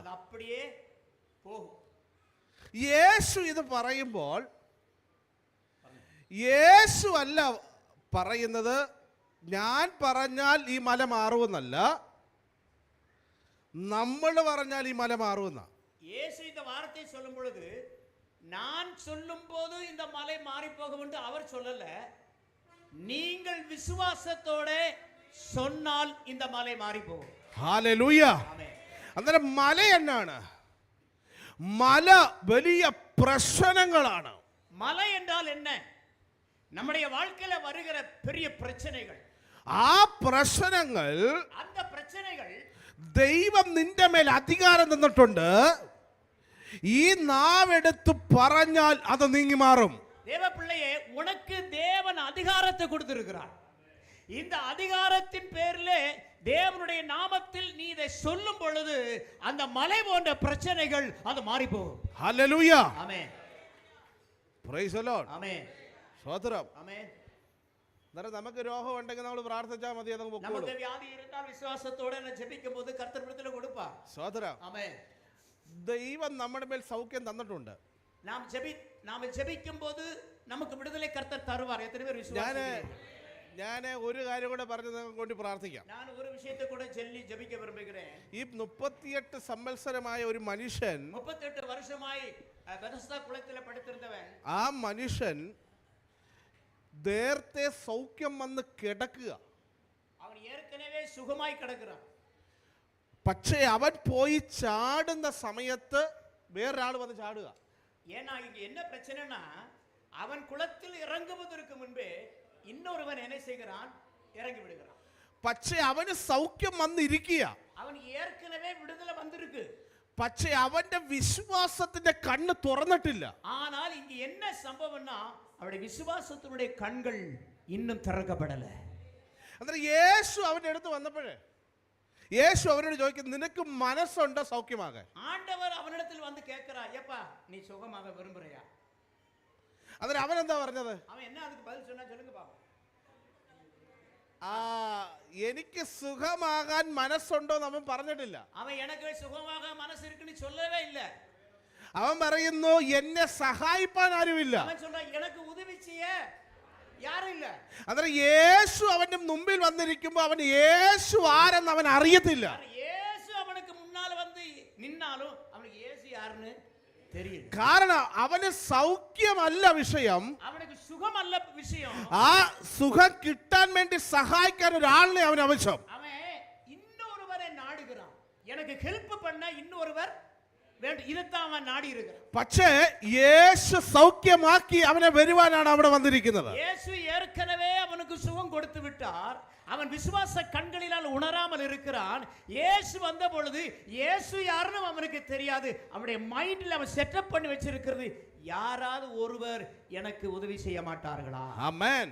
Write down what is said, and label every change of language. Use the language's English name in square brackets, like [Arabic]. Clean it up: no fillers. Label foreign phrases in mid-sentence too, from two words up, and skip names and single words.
[Tamil] அது அப்படியே போகும். [Malayalam] യേശു ഇത് പറയുമ്പോൾ യേശു അല്ല പറയുന്നത് ഞാൻ പറഞ്ഞാൽ ഈ മല മാറുമെന്നല്ല, നമ്മൾ പറഞ്ഞാൽ ഈ മല മാറുമെന്ന. [Tamil] இயேசு இந்த வார்த்தை சொல்லும் பொழுது நான் சொல்லும் போது இந்த மலை மாறி போகும் என்று அவர் சொல்லல, நீங்கள் விசுவாசத்தோட சொன்னால் இந்த மலை மாறி പോകും. [Malayalam] ഹല്ലേലൂയ. അന്നേരം മല എന്നാണ്? മല വലിയ പ്രശ്നങ്ങളാണ്. [Tamil] மலை என்றால் என்ன? நம்முடைய வாழ்க்கையில வருகிற பெரிய பிரச்சனைகள். [Malayalam] ആ പ്രശ്നങ്ങൾ, [Tamil] அந்த பிரச்சனைகள் [Malayalam] ദൈവം നിന്റെ മേൽ അധികാരം തന്നിട്ടുണ്ട്. ഈ നാവെടുത്ത് പറഞ്ഞാൽ അത് നീങ്ങി മാറും. [Tamil] தேவ பிள்ளையே, உனக்கு தேவன் அதிகாரத்தை கொடுத்திருக்கிறார். இந்த அதிகாரத்தின் பேரிலே தேவனுடைய நாமத்தில் நீ இதை சொல்லும் பொழுது அந்த மலை போன்ற பிரச்சனைகள் அது மாறி போகும். [Malayalam] ഹല്ലേലൂയ. [Tamil] ஆமென். [English] Praise the Lord. [Tamil] ஆமென். [Malayalam] സ്തോത്രം. [Tamil] ஆமென். [Malayalam] അന്നേരം നമുക്ക് രോഗം ഉണ്ടെങ്കിൽ നമ്മൾ പ്രാർത്ഥിച്ചാൽ മതി, അതങ്ങ് പൊക്കോളും. [Tamil] நமக்கு வியாதி இருந்தால் விசுவாசத்தோட நான் ஜெபிக்கும்போது கர்த்தர் விடுதலை கொடுப்பார். [Malayalam] സ്തോത്രം. [Tamil] ஆமென். [Malayalam] ദൈവം നമ്മുടെ മേൽ സൗഖ്യം തന്നിട്ടുണ്ട്. [Tamil] நாம ஜெபிக்கும்போது நமக்கு விடுதலை கர்த்தர் தருவார். எத்தனை பேர் விசுவாசிக்கிறீங்க? [Malayalam] ഞാൻ ഒരു കാര്യം കൂടെ പറഞ്ഞു നിങ്ങൾക്ക് വേണ്ടി പ്രാർത്ഥിക്കാം. [Tamil] நான் ஒரு விஷயத்தை கூட சொல்லி ஜெபிக்க விரும்புகிறேன். [Malayalam] ഈ 38 സംവത്സരമായ ഒരു മനുഷ്യൻ, [Tamil] 38 வருஷமாய் பெதஸ்தா குளத்திலே படுத்திருந்தவன், [Malayalam] ആ മനുഷ്യൻ നേരത്തെ സൗഖ്യം വന്ന് കിടക്കുക. [Tamil] அவன் ஏற்கனவே சுகமாய் கிடக்கிறான். [Malayalam] പക്ഷേ അവൻ പോയി ചാടുന്ന സമയത്ത് വേറൊരാൾ വന്ന് ചാടുക. [Tamil] ஏன்னா இங்க என்ன பிரச்சனைனா, அவன் குளத்தில் இறங்குவதற்கு முன்பே இன்னொருவன் என்ன செய்கிறான்? இறங்கி விடுகிறான். [Malayalam] പക്ഷേ അവന് സൗഖ്യം വന്നിരിക്കുക. [Tamil] அவனுக்கு ஏற்கனவே விடுதலை வந்திருக்கு. [Malayalam] പക്ഷേ അവന്റെ വിശ്വാസത്തിന്റെ കണ്ണ് തുറന്നിട്ടില്ല. [Tamil] ஆனால் இங்க என்ன சம்பவம்னா, அவருடைய விசுவாசத்தினுடைய கண்கள் இன்னும் திறக்கப்படல. [Malayalam] അന്നേരം യേശു അവന്റെ അടുത്ത് വന്നപ്പോഴേ യേശു അവനോട് ചോദിക്കുന്നു, നിനക്ക് മനസ്സുണ്ടോ സൗഖ്യമാകാൻ? [Tamil] ஆண்டவர் அவனிடத்தில் வந்து கேட்கிறார், ஏப்பா நீ சுகமாக விரும்புறியா? [Malayalam] അന്നേരം അവൻ എന്താ പറഞ്ഞത്? [Tamil] அவன் என்ன அதுக்கு பதில் சொன்னா சொல்லுங்க பாப்போம். [Malayalam] എനിക്ക് സുഖമാകാൻ മനസ്സുണ്ടോ എന്ന് അവൻ പറഞ്ഞിട്ടില്ല. [Tamil] அவன் எனக்கு சுகமாக மனசு இருக்குன்னு சொல்லவே இல்ல. [Malayalam] അവൻ പറയുന്നു, എന്നെ സഹായിപ്പാൻ ആരുമില്ല. [Tamil] அவன் சொல்றான், எனக்கு உதவி செய்ய யாரும் இல்ல. [Malayalam] അന്നേരം യേശു അവന്റെ മുമ്പിൽ വന്നിരിക്കുമ്പോൾ അവൻ യേശു ആരെന്ന് അവൻ അറിയത്തില്ല. [Tamil] இயேசு அவனுக்கு முன்னால வந்து நின்னாலும் அவனுக்கு இயேசு யாருன்னு தெரியல. [Malayalam] കാരണം അവന് സൗഖ്യമല്ല വിഷയം, [Tamil] அவனுக்கு சுகம் அல்ல விஷயம். [Malayalam] ആ സുഖം കിട്ടാൻ വേണ്ടി സഹായിക്കാൻ ഒരാളിനെ അവൻ ആവശ്യം. [Tamil] அவன் இன்னொருவரை நாடுகிறான். எனக்கு ஹெல்ப் பண்ண இன்னொருவர் வேண்டும், இதைத்தான் அவன் நாடி இருக்கிறான். പക്ഷേ യേശു സൗഖ്യമാക്കി അവനെ വരുവാനാണ് അവിടെ വന്നിരിക്കുന്നത്. இயேசு ஏற்கனவே அவனுக்கு சுகம் கொடுத்து விட்டார். அவன் விசுவாச கண்களினால் உணராமல் இருக்கிறான். இயேசு வந்த பொழுது இயேசு யாருன்னு அவனுக்கு தெரியாது. அவனுடைய மைண்ட்ல அவன் செட்டப் பண்ணி வச்சிருக்கிறது, யாராவது ஒருவர் எனக்கு உதவி செய்ய மாட்டார்களா? [Malayalam] ആമേൻ.